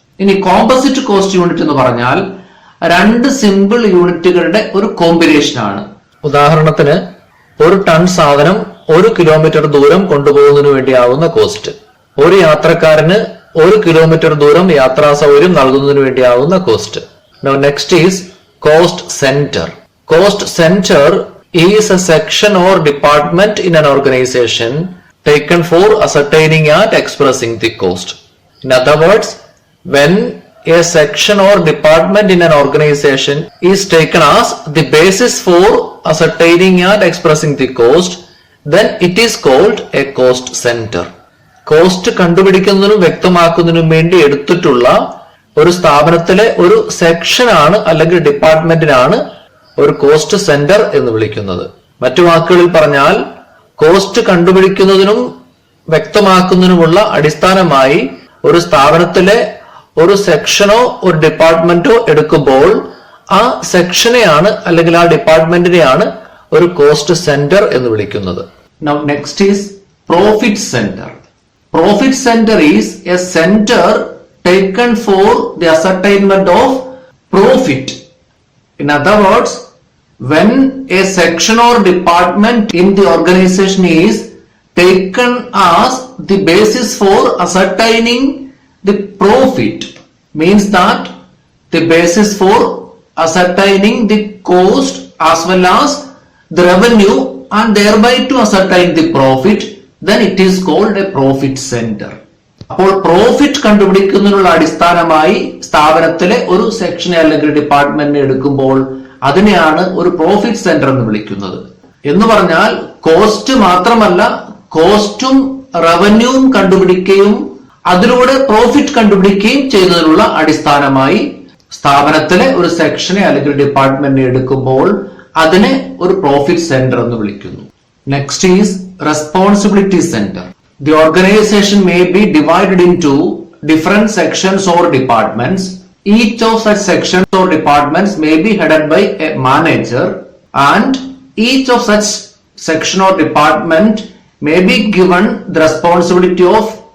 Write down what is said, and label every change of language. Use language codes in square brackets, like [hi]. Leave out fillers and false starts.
[ml] ഇനി composite cost unit എന്ന് പറഞ്ഞാൽ രണ്ട് സിമ്പിൾ യൂണിറ്റുകളുടെ ഒരു കോമ്പിനേഷൻ ആണ്. ഉദാഹരണത്തിന് ഒരു ടൺ സാധനം ഒരു കിലോമീറ്റർ ദൂരം കൊണ്ടുപോകുന്നതിന് വേണ്ടിയാവുന്ന കോസ്റ്റ്, ഒരു യാത്രക്കാരന് ഒരു കിലോമീറ്റർ ദൂരം യാത്രാ സൗകര്യം നൽകുന്നതിന് വേണ്ടിയാവുന്ന cost. [en] Now next is cost center. Cost center is a section or department in an organization taken for ascertaining and expressing the cost. In other words, when a section or department in an organization is taken as the basis for ascertaining and expressing the cost, then it is called a cost center. [ml] Cost കണ്ടുപിടിക്കുന്നതിനും വ്യക്തമാക്കുന്നതിനും വേണ്ടി എടുത്തിട്ടുള്ള ഒരു സ്ഥാപനത്തിലെ ഒരു സെക്ഷനാണ് അല്ലെങ്കിൽ ഡിപ്പാർട്ട്മെന്റിനാണ് ഒരു cost centre എന്ന് വിളിക്കുന്നത്. മറ്റു വാക്കുകളിൽ പറഞ്ഞാൽ കോസ്റ്റ് കണ്ടുപിടിക്കുന്നതിനും വ്യക്തമാക്കുന്നതിനുമുള്ള അടിസ്ഥാനമായി ഒരു സ്ഥാപനത്തിലെ ഒരു സെക്ഷനോ ഒരു ഡിപ്പാർട്ട്മെന്റോ എടുക്കുമ്പോൾ ആ സെക്ഷനെയാണ് അല്ലെങ്കിൽ ആ ഡിപ്പാർട്ട്മെന്റിനെയാണ് ഒരു കോസ്റ്റ് സെന്റർ എന്ന് വിളിക്കുന്നത്. [en] Now next is profit center. Profit center is a center taken for the ascertainment of profit. In other words, when a section or department in the organization is taken as the basis for ascertaining the profit, means that the basis for ascertaining the cost as well as the revenue and thereby to ascertain the profit, then it is called a profit center. [ml] അപ്പോൾ profit കണ്ടുപിടിക്കുന്നതിനുള്ള അടിസ്ഥാനമായി സ്ഥാപനത്തിലെ ഒരു സെക്ഷനെ അല്ലെങ്കിൽ ഡിപ്പാർട്ട്മെന്റിനെ എടുക്കുമ്പോൾ അതിനെയാണ് ഒരു profit centre എന്ന് വിളിക്കുന്നത്. എന്ന് പറഞ്ഞാൽ കോസ്റ്റ് മാത്രമല്ല, കോസ്റ്റും റവന്യൂവും കണ്ടുപിടിക്കുകയും അതിലൂടെ പ്രോഫിറ്റ് കണ്ടുപിടിക്കുകയും ചെയ്യുന്നതിനുള്ള അടിസ്ഥാനമായി സ്ഥാപനത്തിലെ ഒരു സെക്ഷനെ അല്ലെങ്കിൽ ഡിപ്പാർട്ട്മെന്റിനെ എടുക്കുമ്പോൾ അതിനെ ഒരു പ്രോഫിറ്റ് സെന്റർ എന്ന് വിളിക്കുന്നു. [en] Next is responsibility center. The organization may be divided into different sections or departments. Each of such sections or departments may be headed by a manager, and each of such section or department may be given the responsibility of